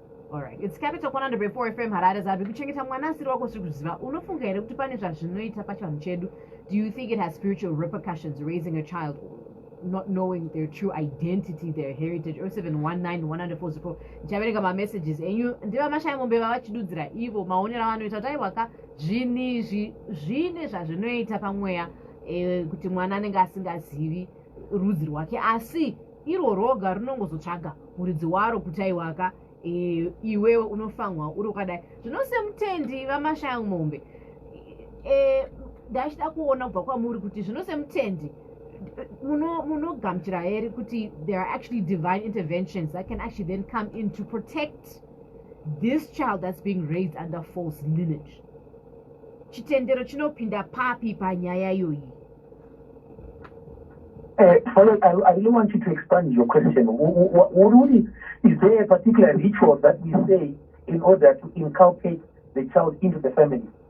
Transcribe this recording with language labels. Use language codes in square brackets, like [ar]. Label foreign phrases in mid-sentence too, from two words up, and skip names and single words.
[en] All right. It's Capital one hundred point four F M Harare, Zabi. [sn] Kuchengeta mwana asiri wako tiri kuziva. Unofunga here kuti pane zvazvinoita pachivanhu chedu? [en] Do you think it has spiritual repercussions raising a child not knowing their true identity, their heritage? Oh seven one nine one hundred four zero four. [sn] Ndichaverenga ma messages enyu. Ndiva Mashai Mombe vavachidudzira ivo maonero avanoita kuti aiwa ka, zvinizvi zvine zvazvinoita pamweya, eh, kuti mwana anenge asingazivi rudzi rwake. Asi iro roga rinongozotsvaga muridzi waro kuti aiwa ka, eh, iwewe unofanwa uri wakadai. Zvino semutendi vaMashai Mombe, eh, ndachida kuona kubva kwamuri kuti zvino semutendi, muno-, munogamuchira here kuti [en] there are actually divine interventions that can actually then come in to protect this child that's being raised under false lineage? [sn] Chitendero chinopinda papi panyaya iyoyi? [en] Eh, Father, I, I really want you to expand your question. W-, w-, w-, what do we, is there a particular ritual that we say in order to inculcate the child into the family?